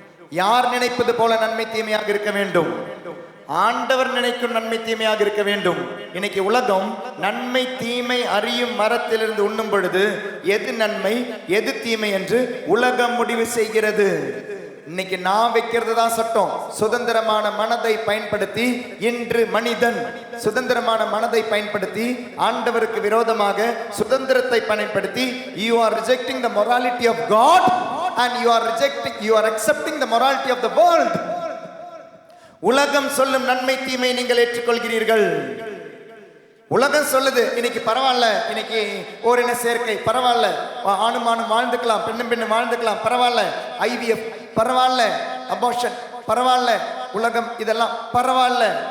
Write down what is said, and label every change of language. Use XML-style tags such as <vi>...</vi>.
<ta>யார் நினைப்பது போல நன்மை தீமையாக இருக்க வேண்டும்? ஆண்டவர் நினைக்கும் நன்மை தீமையாக இருக்க வேண்டும். இன்னைக்கு உலகம் நன்மை தீமை அறியும் மரத்திலிருந்து உண்ணும் பொழுது எது நன்மை எது தீமை என்று உலகம் முடிவு செய்கிறது. இன்னைக்கு நான் வைக்கிறது தான் சட்டம். சுதந்திரமான மனதை பயன்படுத்தி இன்று மனிதன் சுதந்திரமான மனதை பயன்படுத்தி ஆண்டவருக்கு விரோதமாக சுதந்திரத்தை பயன்படுத்தி</ta> <en>you are rejecting the morality of God and you are accepting the morality of the world.</en> <ta>உலகம் சொல்லும் நன்மை தீமை நீங்கள் ஏற்றுக்கொள்கிறீர்கள். உலகம் சொல்லுது இன்னைக்கு பரவாயில்ல, இன்னைக்கு ஓரின சேர்க்கை பரவாயில்ல, ஆணும் ஆணும் வாழ்ந்துக்கலாம், பெண்ணும் பெண்ணும் வாழ்ந்துக்கலாம், பரவாயில்ல, IVF பரவாயில்ல, அபார்ஷன் பரவாயில்ல, உலகம் இதெல்லாம் பரவாயில்ல.</ta>